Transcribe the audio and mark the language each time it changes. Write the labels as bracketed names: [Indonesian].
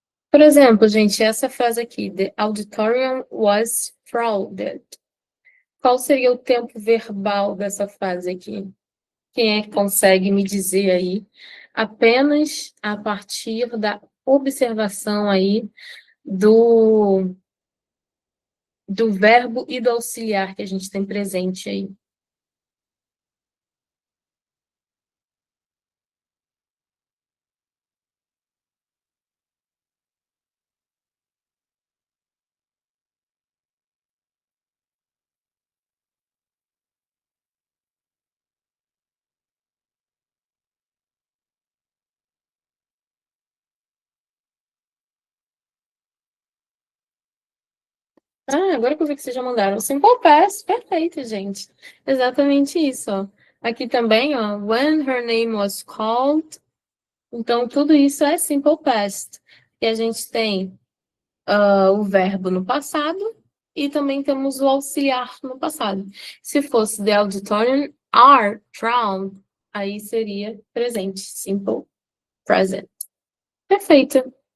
[Portuguese] Por exemplo, gente, essa frase aqui, [English] the auditorium was crowded. [Portuguese] Qual seria o tempo verbal dessa frase aqui? Quem é que consegue me dizer aí? Apenas a partir da observação aí do verbo e do auxiliar que a gente tem presente aí. Agora que eu vi que vocês já mandaram. Simple past, perfeito, gente. Exatamente isso, ó. Aqui também, ó, [English] when her name was called. [Portuguese] Então, tudo isso é simple past. E a gente tem o verbo no passado e também temos o auxiliar no passado. Se fosse [English] the auditorium are drowned, [Portuguese] aí seria presente, simple present. Perfeito.